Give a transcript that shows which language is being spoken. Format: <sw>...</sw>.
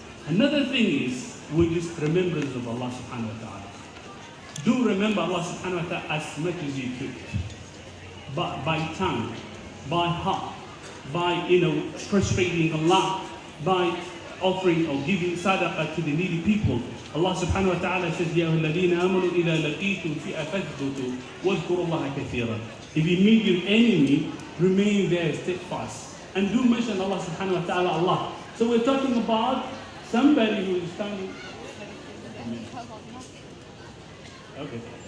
<en>Another thing is, we just remembrance of Allah subhanahu wa ta'ala. Do remember Allah subhanahu wa ta'ala as much as you could. But by tongue, by heart, by, frustrating Allah, by offering or giving sadaqah to the needy people. Allah subhanahu wa ta'ala says,</en> <ar>يَا الَّذِينَ آمَنُوا إِذَا لَقِيتُمْ فِئَةً فَاثْبُتُوا وَاذْكُرُوا اللَّهَ كَثِيرًا.</ar> <en>If you meet your enemy, remain there steadfast. And do mention Allah subhanahu wa ta'ala Allah. So we're talking about somebody who is standing. Okay.</en>